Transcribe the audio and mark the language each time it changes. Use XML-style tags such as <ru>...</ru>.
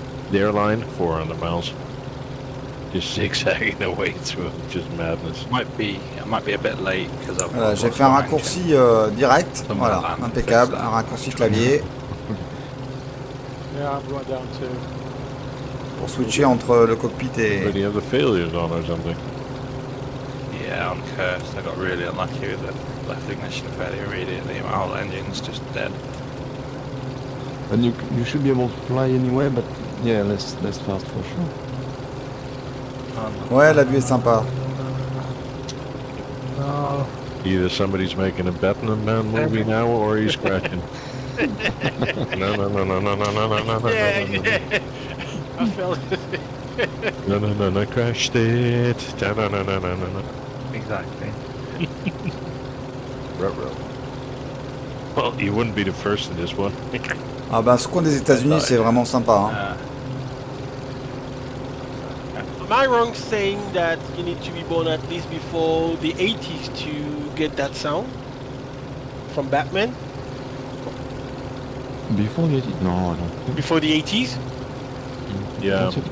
<en>The airline, 400 miles. Just zigzagging their way through, just madness. I might be a bit late because I've.</en> <fr>Voilà, j'ai fait un raccourci direct. Voilà, impeccable. Un raccourci clavier</fr> <en>Yeah, I'm going down to.</en> <fr>pour switcher entre le cockpit et.</fr> <en>But you have the failures on or something. Yeah, I'm cursed. I got really unlucky with the left ignition failure immediately. My whole engine's just dead. And you should be able to fly anyway, but yeah, less fast for sure.</en> <fr>Ouais, la vue est sympa.</fr> <en>Either somebody's making a Batman Man movie now or he's crashing. No. Yeah, I felt it. No, crashed it. No. Exactly. Well, you wouldn't be the first in this one.</en> <fr>Ah bah ce coin des États-Unis c'est vraiment sympa. Hein.</fr> <en>Am I wrong saying that you need to be born at least before the 80s to get that sound from Batman? Before the 80s? No, I don't think. Before the 80s? Yeah.</en>